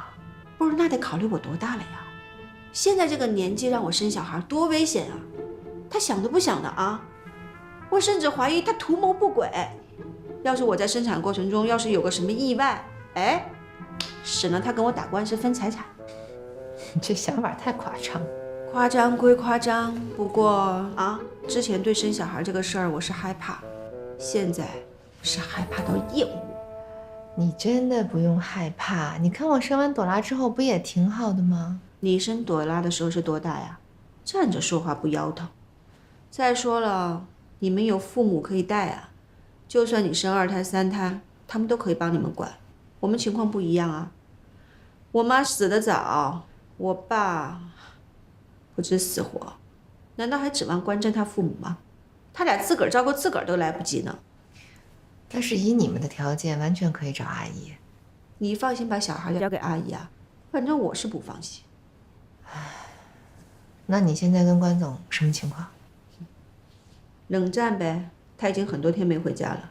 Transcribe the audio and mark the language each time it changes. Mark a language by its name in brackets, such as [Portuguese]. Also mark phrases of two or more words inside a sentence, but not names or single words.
[Chinese] 不是，那得考慮我多大了呀？現在這個年紀讓我生小孩多危險啊！他想都不想的啊！我甚至懷疑他圖謀不軌。要是我在生產過程中要是有個什麼意外，哎，省得他跟我打官司分財產。你這想法太誇張。誇張歸誇張，不過啊，之前對生小孩這個事兒我是害怕，現在是害怕到厭惡。你真的不用害怕，你看我生完朵拉之後不也挺好的嗎？你生朵拉的時候是多大呀？站着說話不腰疼。再說了，你們有父母可以帶啊，就算你生2胎3胎，他們都可以幫你們管。我們情況不一樣啊，我媽死得早，我爸不知死活，難道還指望關真他父母嗎？他倆自個兒照顧自個兒都來不及呢。但是以你們的條件，完全可以找阿姨。你放心把小孩交給阿姨啊？反正我是不放心。那你現在跟關總什麼情況？冷戰唄，他已經很多天沒回家了。